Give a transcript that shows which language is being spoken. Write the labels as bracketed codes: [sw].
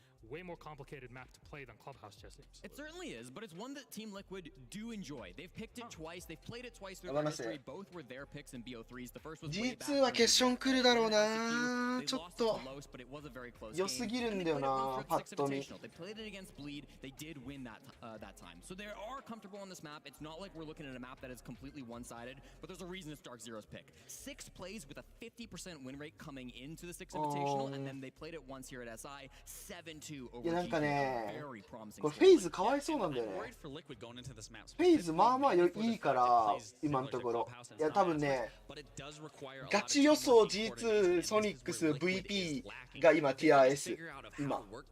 [en] way more complicated map to play than Clubhouse, Jesse. It certainly is, but it's one that Team Liquid do enjoy. They've picked it twice. They've played it twice through their history. Both were their picks in BO3s. The first was way back. [ja] G2 は決勝来るだろうな。ちょっと良すぎるんだよな、パッと見。 [en] They played it against Bleed. They did win that time. So they are comfortable on this map. It's not like we're looking at a map that is completely one-sided, but there's a reason it's Dark Zero's pick. 6 plays with a 50% win rate coming into the 6 Invitational, and then they played it once here at SI. 7-2 over [ja] いやなんかね、 [en] very promising. [ja] これフェイズかわいそうなんだよね。フェイズまあまあいいから今のところ。いや多分ね、ガチ予想 G2 ソニックス VP が今ティア S 今。